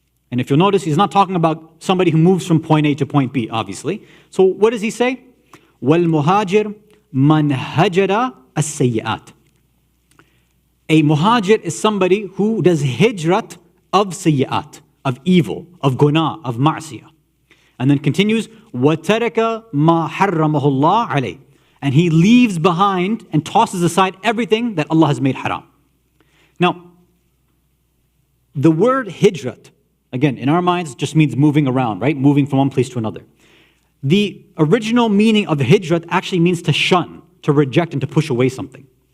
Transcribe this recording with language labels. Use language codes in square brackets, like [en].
[en] And if you'll notice, he's not talking about somebody who moves from point A to point B, obviously. So what does he say? [ar] وَالْمُهَاجِرْ مَنْ هَجَرَ السَّيِّئَاتِ. [en] A muhajir is somebody who does hijrat of sayyi'at, of evil, of guna, of marsiya. And then continues, [ar] وَتَرَكَ مَا حَرَّمَهُ اللَّهُ عَلَيْهِ. [en] And he leaves behind and tosses aside everything that Allah has made haram. Now, the word hijrat, again, in our minds, just means moving around, right? Moving from one place to another. The original meaning of hijrat actually means to shun, to reject, and to push away something.